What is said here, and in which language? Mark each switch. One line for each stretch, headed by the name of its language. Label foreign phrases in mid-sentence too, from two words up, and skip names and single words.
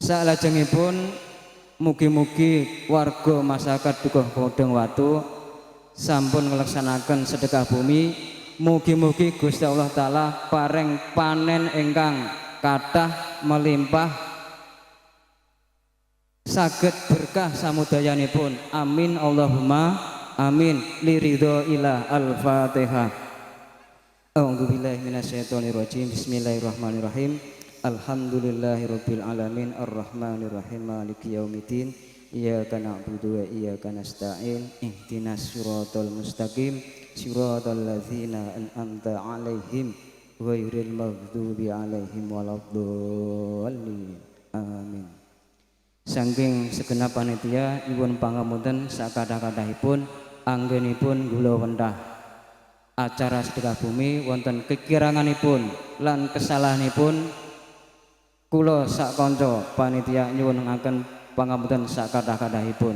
Javanese: Salajengipun mugi-mugi warga masyarakat Dukuh Gedung Watu sampun nglaksanaken sedekah bumi, mugi-mugi Gusti Allah taala paring panen ingkang kathah melimpah saged berkah samudayanipun.
Arabic: آمين اللهم آمين لرضا الله. الفاتحة. أعوذ بالله من الشيطان الرجيم بسم الله الرحمن الرحيم. الحمد لله رب العالمين الرحمن الرحيم مالك يوم الدين. إياك نعبد وإياك نستعين اهدنا الصراط المستقيم. صراط الذين أنعمت عليهم غير المغضوب عليهم ولا الضالين. Amin.
Javanese: Saking segenap panitia nyuwun pangapunten sakathah-kathahipun anggenipun kula wentah acara sedekah bumi wonten kekiranganipun lan kesalahanipun. Kula sak kanca panitia nyuwunaken pangapunten sakathah-kathahipun.